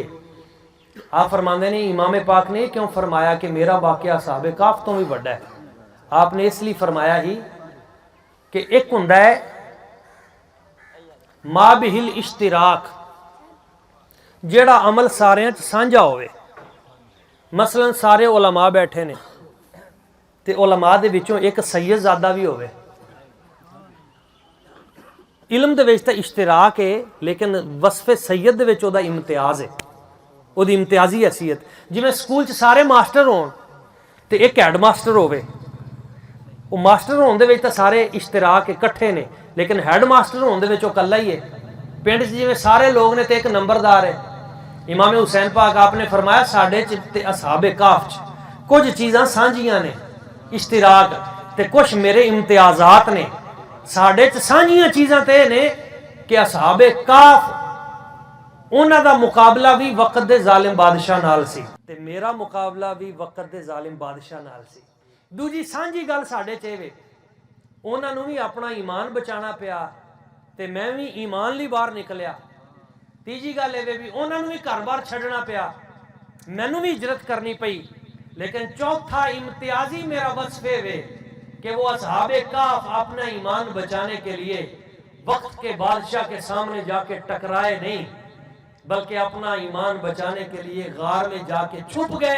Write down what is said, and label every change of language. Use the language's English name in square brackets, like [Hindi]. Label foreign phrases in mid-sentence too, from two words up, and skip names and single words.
[Punjabi] آپ فرماندے نے امام پاک نے کیوں فرمایا کہ میرا واقعہ اصحاب کہف تو بھی بڑا ہے. آپ نے اس لیے فرمایا ہی کہ ایک ہوندا ہے ما بہل اشتراک جیڑا عمل سارے سانجا ہوئے. مثلا سارے علماء بیٹھے نے تے علماء دے وچوں ایک سید زادہ بھی ہوئے. علم دے وچ تے اشتراک ہے لیکن وصف سید دے وچ او دا امتیاز ہے او دی امتیازی حیثیت. جویں سکول چ سارے ماسٹر ہون تے ایک ہیڈ ماسٹر ہوئے. وہ ماسٹر ہون دے وچ تے سارے اشتراک اکٹھے نے لیکن ہیڈ ماسٹر ہون دے وچ او کلا ہی ہے. پنڈ جویں سارے لوگ نے تے ایک نمبردار ہے. امام حسین پاک آپ نے فرمایا ساڈے چ تے اصحاب کہف چ کچھ چیزاں سانجیاں نے اشتراک تے کچھ میرے امتیازات نے. ساڈے چ سانجیاں چیزاں تے نے کہ اصحاب کاف انہاں دا مقابلہ بھی وقت دے ظالم بادشاہ نال سی تے میرا مقابلہ بھی وقت دے ظالم بادشاہ نال سی. دوجی سانجی گل ساڈے چ اے انہاں نوں بھی اپنا ایمان بچانا پیا تے میں بھی ایمان لی باہر نکلیا. تیجی گل اے بھی انہاں نوں بھی گھر بار چھڈنا پیا, مینوں بھی ہجرت کرنی پئی. [Urdu] لیکن چوتھا امتیازی میرا وصف ہے کہ وہ اصحاب کاف اپنا ایمان بچانے کے لیے وقت کے بادشاہ کے سامنے جا کے ٹکرائے نہیں, بلکہ اپنا ایمان بچانے کے لیے غار میں جا کے چھپ گئے.